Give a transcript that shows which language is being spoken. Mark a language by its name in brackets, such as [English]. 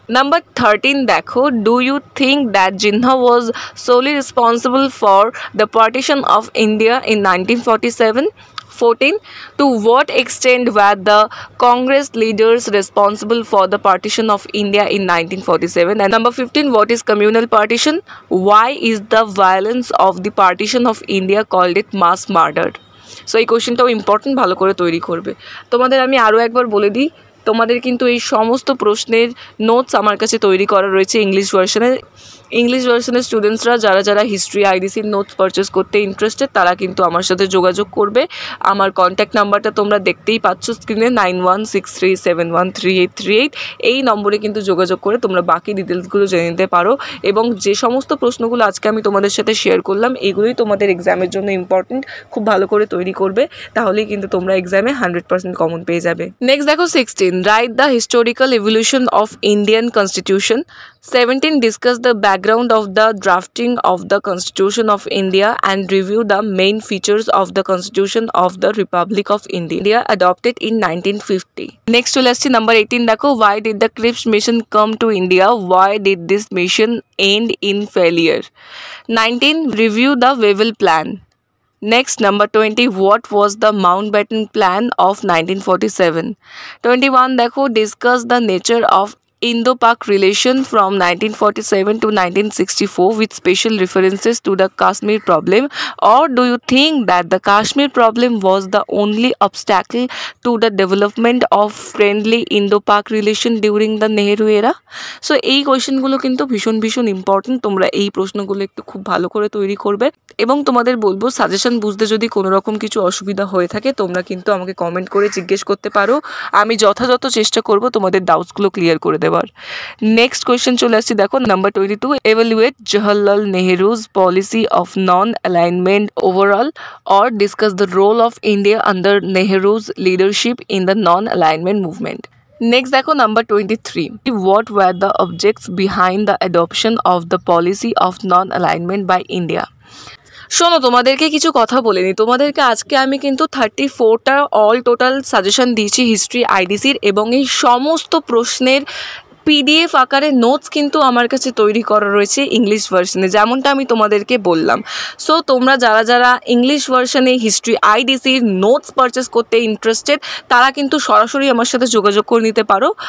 [English] Number 13 [Hindi] देखो, [English] do you think that Jinnah was solely responsible for the partition of India in 1947? 14, to what extent were the Congress leaders responsible for the partition of India in 1947? And number 15, what is communal partition? Why is the violence of the partition of India called it mass murder? [Bangla] So এই কোয়েশ্চেনটাও important, ভালো করে তৈরি করবে। তোমাদের আমি আরও একবার বলে দিই, তোমাদের কিন্তু এই সমস্ত প্রশ্নের নোটস আমার কাছে তৈরি করা রয়েছে ইংলিশ ভার্সনের স্টুডেন্টসরা যারা যারা হিস্ট্রি আইডিসির নোটস পারচেস করতে ইন্টারেস্টেড তারা কিন্তু আমার সাথে যোগাযোগ করবে। আমার কন্ট্যাক্ট নাম্বারটা তোমরা দেখতেই পাচ্ছ স্ক্রিনে, 9163713838। এই নম্বরে কিন্তু যোগাযোগ করে তোমরা বাকি ডিটেলসগুলো জেনে নিতে পারো। এবং যে সমস্ত প্রশ্নগুলো আজকে আমি তোমাদের সাথে শেয়ার করলাম এগুলোই তোমাদের এক্সামের জন্য ইম্পর্টেন্ট, খুব ভালো করে তৈরি করবে, তাহলেই কিন্তু তোমরা এক্সামে 100% কমন পেয়ে যাবে। [English] Next দেখো 16, write the historical evolution of Indian constitution. 17, discuss the background of the drafting of the Constitution of India and review the main features of the Constitution of the Republic of India adopted in 1950. Next [Bangla] চলে আসছি [English] number 18, [Bangla] দেখো [English] why did the Cripps mission come to India? Why did this mission end in failure? 19, review the Wavell Plan. Next, number 20, what was the Mountbatten Plan of 1947? 21, [Bangla] দেখো [English] discuss the nature of Indo-Pak relation from 1947 to 1964 with special references to the Kashmir problem, or do you think that the Kashmir problem was the only obstacle to the development of friendly Indo-Pak relation during the Nehru era? [Bangla] So এই কোয়েশ্চেনগুলো কিন্তু ভীষণ important, তোমরা এই প্রশ্নগুলো একটু খুব ভালো করে তৈরি করবে। এবং তোমাদের বলবো সাজেশন বুঝতে যদি কোনো রকম কিছু অসুবিধা হয়ে থাকে তোমরা কিন্তু আমাকে কমেন্ট করে জিজ্ঞেস করতে পারো, আমি যথাযথ চেষ্টা করব তোমাদের ডাউটসগুলো ক্লিয়ার করে দেওয়ার। নেক্সট কোয়েশ্চেন চলে আসছি, দেখো number [English] 22, evaluate Jawaharlal Nehru's policy of non-alignment overall or discuss the role of India under Nehru's leadership in the non-alignment movement. Next [Bangla] দেখো [English] Number 23, what were the objects behind the adoption of the policy of non-alignment by India? [Bangla] শোনো, তোমাদেরকে কিছু কথা বলে নিই। তোমাদেরকে আজকে আমি কিন্তু 34টা অল টোটাল সাজেশন দিয়েছি হিস্ট্রি আইডিসির, এবং এই সমস্ত প্রশ্নের পিডিএফ আকারে নোটস কিন্তু আমার কাছে তৈরি করা রয়েছে ইংলিশ ভার্সনে, যেমনটা আমি তোমাদেরকে বললাম। সো তোমরা যারা যারা ইংলিশ ভার্সনে হিস্ট্রি আইডিসির নোটস পারচেস করতে ইন্টারেস্টেড তারা কিন্তু সরাসরি আমার সাথে যোগাযোগ করে নিতে পারো।